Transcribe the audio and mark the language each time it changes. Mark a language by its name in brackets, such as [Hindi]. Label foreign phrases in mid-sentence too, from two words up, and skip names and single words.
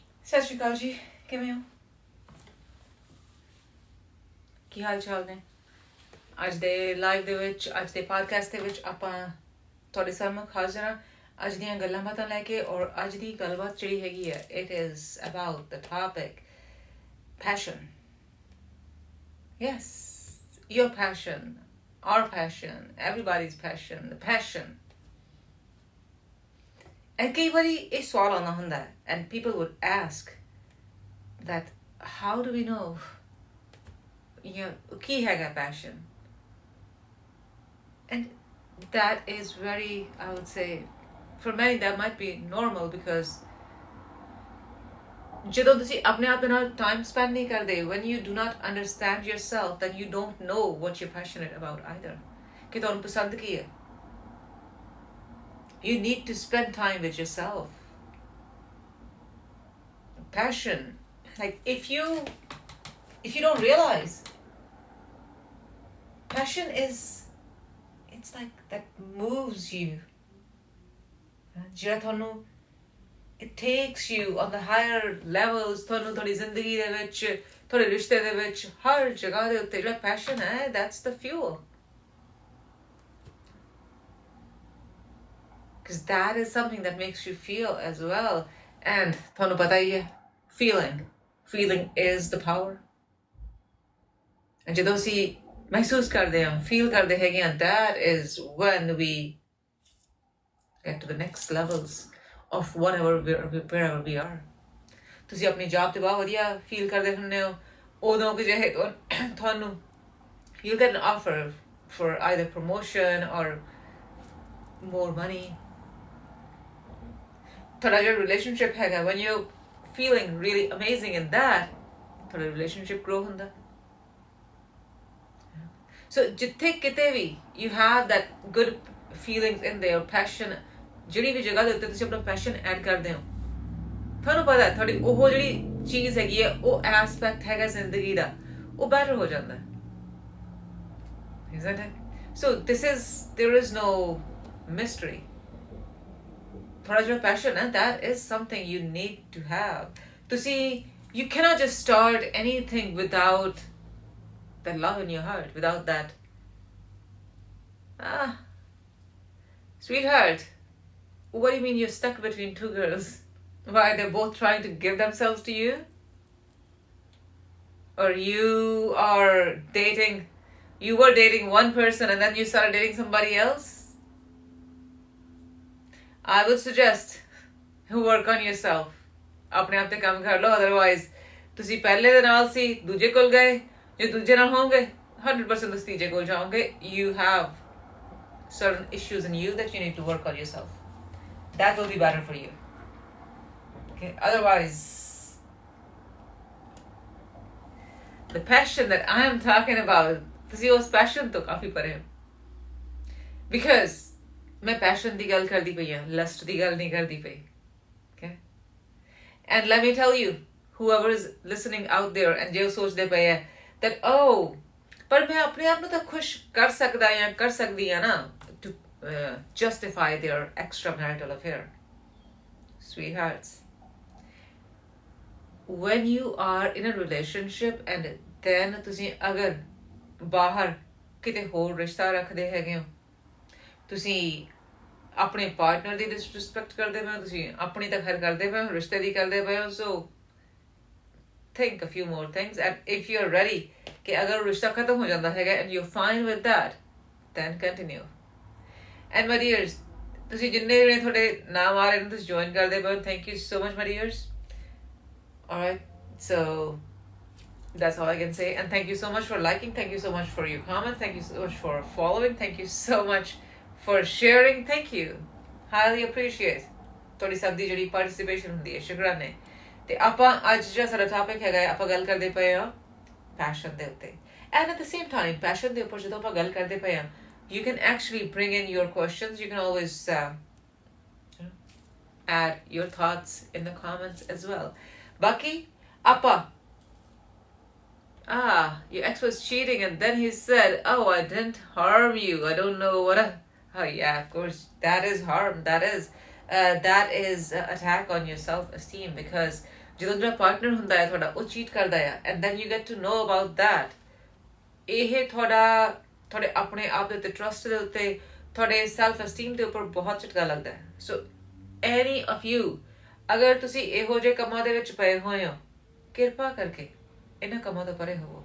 [Punjabi] ਸਤਿ ਸ਼੍ਰੀ ਅਕਾਲ ਜੀ, ਕਿਵੇਂ ਹੋ? ਕੀ ਹਾਲ ਚਾਲ ਨੇ? ਅੱਜ ਦੇ ਲਾਈਵ ਦੇ ਵਿੱਚ, ਅੱਜ ਦੇ ਪੋਡਕਾਸਟ ਦੇ ਵਿੱਚ ਆਪਾਂ ਤੁਹਾਡੇ ਸਾਹਮਣੇ ਹਾਜ਼ਰ ਹਾਂ ਅੱਜ ਦੀਆਂ ਗੱਲਾਂ ਬਾਤਾਂ ਲੈ ਕੇ। ਔਰ ਅੱਜ ਦੀ ਗੱਲਬਾਤ ਜਿਹੜੀ ਹੈਗੀ ਹੈ, [English] it is about the topic passion. Yes, your passion, our passion, everybody's passion, the passion. [Punjabi] And ਕਈ ਵਾਰੀ ਇਹ ਸਵਾਲ ਆਉਂਦਾ ਹੁੰਦਾ ਹੈ, [English] and people would ask that how do we know [Punjabi] ਕੀ ਹੈਗਾ [English] passion? And that is very, I would say, for many that might be normal because [Punjabi] ਜਦੋਂ ਤੁਸੀਂ ਆਪਣੇ ਆਪ ਦੇ ਨਾਲ [English] time spend [Punjabi] ਨਹੀਂ ਕਰਦੇ, [English] when you do not understand yourself, then you don't know what you're passionate about either. [Punjabi] ਕਿ ਤੁਹਾਨੂੰ ਪਸੰਦ ਕੀ ਹੈ? [English] You need to spend time with yourself. Passion, like if you don't realize, passion is, it's like that moves you. [Punjabi] ਜਿਹੜਾ ਤੁਹਾਨੂੰ [English] it takes you on the higher levels. [Punjabi] ਤੁਹਾਨੂੰ ਤੁਹਾਡੀ ਜ਼ਿੰਦਗੀ ਦੇ ਵਿੱਚ, ਤੁਹਾਡੇ ਰਿਸ਼ਤੇ ਦੇ ਵਿੱਚ, ਹਰ ਜਗ੍ਹਾ ਦੇ ਉੱਤੇ ਜਿਹੜਾ passion ਹੈ, [English] that's the fuel. Because that is something that makes you feel as well. [Punjabi] And ਤੁਹਾਨੂੰ ਪਤਾ ਹੀ ਹੈ, [English] feeling is the power. [Punjabi] And ਜਦੋਂ ਅਸੀਂ ਮਹਿਸੂਸ ਕਰਦੇ ਹਾਂ, feel ਕਰਦੇ ਹੈਗੇ ਹਾਂ, [English] that is when we get to the next levels of wherever we are. [Punjabi] ਤੁਸੀਂ ਆਪਣੀ ਜੌਬ ਤੇ ਬਹੁਤ ਵਧੀਆ feel ਕਰਦੇ ਹੁੰਦੇ ਹੋ, ਉਦੋਂ ਕਿ ਜੇ ਤੁਹਾਨੂੰ [English] you'll get an offer for either promotion or more money. [Punjabi] ਤੁਹਾਡਾ ਜਿਹੜਾ relationship ਹੈਗਾ, [English] when you're feeling really amazing in that, [Punjabi] ਤੁਹਾਡਾ relationship grow ਹੁੰਦਾ. [English] So [Punjabi] ਜਿੱਥੇ ਕਿਤੇ ਵੀ [English] you have that good feelings in there, passion, [Punjabi] ਜਿਹੜੀ ਵੀ ਜਗ੍ਹਾ ਦੇ ਉੱਤੇ ਤੁਸੀਂ ਆਪਣਾ [English] passion add [Punjabi] ਕਰਦੇ ਹੋ, ਤੁਹਾਨੂੰ ਪਤਾ ਹੈ ਤੁਹਾਡੀ ਉਹ ਜਿਹੜੀ ਚੀਜ਼ ਹੈਗੀ ਹੈ, ਉਹ aspect ਹੈਗਾ ਜ਼ਿੰਦਗੀ ਦਾ, ਉਹ better ਹੋ ਜਾਂਦਾ ਹੈ. [English] Isn't it? So there is no mystery. [Punjabi] ਤੁਹਾਡਾ ਜਿਹੜਾ passion ਹੈ, [English] that is something you need to have. You cannot just start anything without that love in your heart, without that sweetheart, what do you mean you're stuck between two girls? Why, they're both trying to give themselves to you? Or you were dating one person and then you started dating somebody else? I would suggest you work on yourself. [Punjabi] ਆਪਣੇ ਆਪ ਤੇ ਕੰਮ ਕਰ ਲਓ, otherwise ਤੁਸੀਂ ਪਹਿਲੇ ਦੇ ਨਾਲ ਸੀ, ਦੂਜੇ ਕੋਲ ਗਏ, ਜੇ ਦੂਜੇ ਨਾਲ ਹੋਵੋਗੇ 100% ਤੁਸੀਂ ਤੀਜੇ ਕੋਲ ਜਾਓਗੇ. [English] You have certain issues in you that you need to work on yourself. That will be better for you. Okay, otherwise the passion that I am talking about, [Punjabi] ਤੁਸੀਂ ਉਸ passion ਤੋਂ ਕਾਫੀ ਪਰੇ ਹੋ. Because ਮੈਂ passion ਦੀ ਗੱਲ ਕਰਦੀ ਪਈ ਹਾਂ, lust ਦੀ ਗੱਲ ਨਹੀਂ ਕਰਦੀ ਪਈ. [English] Okay, and let me tell you, whoever is listening out there and [Punjabi] ਜੇ ਉਹ ਸੋਚਦੇ ਪਏ ਹੈ that ਪਰ ਮੈਂ ਆਪਣੇ ਆਪ ਨੂੰ ਤਾਂ ਖੁਸ਼ ਕਰ ਸਕਦਾ ਜਾਂ ਕਰ ਸਕਦੀ ਹਾਂ ਨਾ, [English] to justify their extramarital affair. Sweethearts, when you are in a relationship and then [Punjabi] ਤੁਸੀਂ ਅਗਰ ਬਾਹਰ ਕਿਤੇ ਹੋਰ ਰਿਸ਼ਤਾ ਰੱਖਦੇ ਹੈਗੇ ਹੋ, ਤੁਸੀਂ ਆਪਣੇ ਪਾਰਟਨਰ ਦੀ ਡਿਸਰਿਸਪੈਕਟ ਕਰਦੇ ਪਏ ਹੋ, ਤੁਸੀਂ ਆਪਣੀ ਤਾਂ ਖੈਰ ਕਰਦੇ ਪਏ ਹੋ, ਰਿਸ਼ਤੇ ਦੀ ਕਰਦੇ ਪਏ ਹੋ. [English] So think a few more things, and if you're ready [Punjabi] ਕਿ ਅਗਰ ਰਿਸ਼ਤਾ ਖਤਮ ਹੋ ਜਾਂਦਾ ਹੈਗਾ [English] and you're fine with that, then continue. And my dears, [Punjabi] ਤੁਸੀਂ ਜਿੰਨੇ ਜਿਹੜੇ ਤੁਹਾਡੇ ਨਾਮ ਆ ਰਹੇ ਨੇ ਤੁਸੀਂ join ਕਰਦੇ ਪਏ ਹੋ, [English] thank you so much my dears. Alright, so that's all I can say, and thank you so much for liking, thank you so much for your comments, thank you so much for following, thank you so much for sharing, thank you, highly appreciate [Punjabi] ਤੁਹਾਡੀ ਸਭ ਦੀ ਜਿਹੜੀ [English] participation [Punjabi] ਹੁੰਦੀ ਹੈ. ਸ਼ੁਕਰਾਨੇ. ਤੇ ਆਪਾਂ ਅੱਜ ਜਿਹੜਾ ਸਾਡਾ ਟਾਪਿਕ ਹੈਗਾ, ਆਪਾਂ ਗੱਲ ਕਰਦੇ ਪਏ ਹਾਂ passion ਦੇ ਉੱਤੇ. [English] And at the same time, [Punjabi] passion ਦੇ ਉੱਪਰ ਜਦੋਂ ਆਪਾਂ ਗੱਲ ਕਰਦੇ ਪਏ ਹਾਂ, [English] you can actually bring in your questions. You can always add your thoughts in the comments as well. Baki, appa, your ex was cheating and then he said, oh, I didn't harm you, I don't know what oh yeah, of course that is harm, that is attack on your self-esteem. [Punjabi] Because ਜਦੋਂ ਜਿਹੜਾ ਪਾਰਟਨਰ ਹੁੰਦਾ ਹੈ ਤੁਹਾਡਾ ਉਹ ਚੀਟ ਕਰਦਾ ਆ [English] and then you get to know about that, [Punjabi] ਇਹ ਤੁਹਾਡੇ ਆਪਣੇ ਆਪ ਦੇ ਉੱਤੇ, ਟਰਸਟ ਦੇ ਉੱਤੇ, ਤੁਹਾਡੇ [English] self esteem [Punjabi] ਦੇ ਉੱਪਰ ਬਹੁਤ ਝਟਕਾ ਲੱਗਦਾ ਹੈ। [English] so any of you, [Punjabi] ਅਗਰ ਤੁਸੀਂ ਇਹੋ ਜਿਹੇ ਕੰਮਾਂ ਦੇ ਵਿੱਚ ਪਏ ਹੋਏ ਹੋ, ਕਿਰਪਾ ਕਰਕੇ ਇਹਨਾਂ ਕੰਮਾਂ ਤੋਂ ਪਰੇ ਹੋਵੋ।